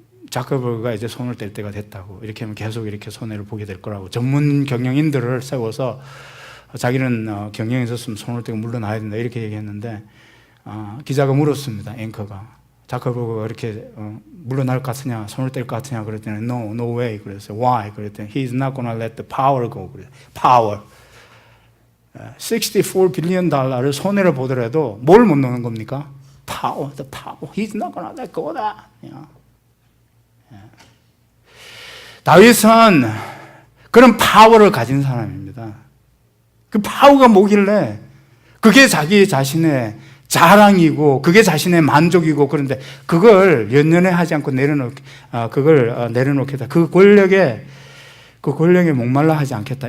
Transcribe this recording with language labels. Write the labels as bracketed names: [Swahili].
[Korean] 자커버그가 이제 손을 뗄 때가 됐다고, 이렇게 하면 계속 이렇게 손해를 보게 될 거라고, 전문 경영인들을 세워서 자기는 경영에서 손을 떼고 물러나야 된다 이렇게 얘기했는데, 기자가 물었습니다. 앵커가 자커버그가 이렇게 물러날 것 같으냐, 손을 뗄 것 같으냐 그랬더니 [English] no way. [Korean] 그래서 [English] why? [Korean] 그랬더니 [English] he's not gonna let the power go. [Korean] 그래. power. 64 빌리언 달러를 손해를 보더라도 뭘 못 넣는 겁니까? [English] power, the power. He's not gonna let go of that. [Korean] 다윗은 그런 파워를 가진 사람입니다. 그 파워가 뭐길래 그게 자기 자신의 자랑이고 그게 자신의 만족이고 그런데 그걸 연연해 하지 않고 내려놓겠다. 그 권력에 목말라 하지 않겠다.